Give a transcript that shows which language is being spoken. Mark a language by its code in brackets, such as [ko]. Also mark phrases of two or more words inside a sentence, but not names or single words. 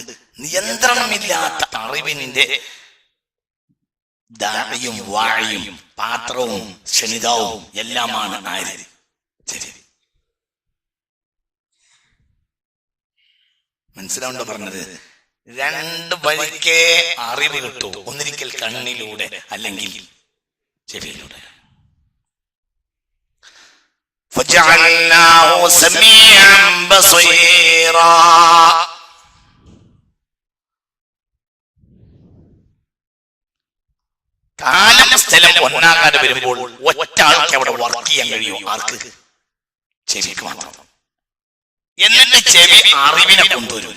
[ml] നിയന്ത്രണമില്ലാത്ത അറിവിന്റെ ദാഴിയും വാഴയും പാത്രവും ക്ഷണിതാവും എല്ലാമാണ് ആര്? ചെവി. മനസ്സിലാവുണ്ടോ പറഞ്ഞത്? രണ്ട് വഴിക്കേ അറിവ് കിട്ടൂ. ഒന്നിരിക്കൽ കണ്ണിലൂടെ, അല്ലെങ്കിൽ ചെവിയിലൂടെ. [ar] فجعلناه سميعا بصيرا. [ml] കാലം സ്ഥലം ഒന്നാകാതെ വരുമ്പോൾ ഒറ്റ ആൾക്ക് അവിടെ വർക്ക് ചെയ്യാൻ കഴിയും. ആർക്ക്? ചെവിക്ക് മാത്രം. എന്നിട്ട് ചെവി അറിവിനെ കൊണ്ടുവരും.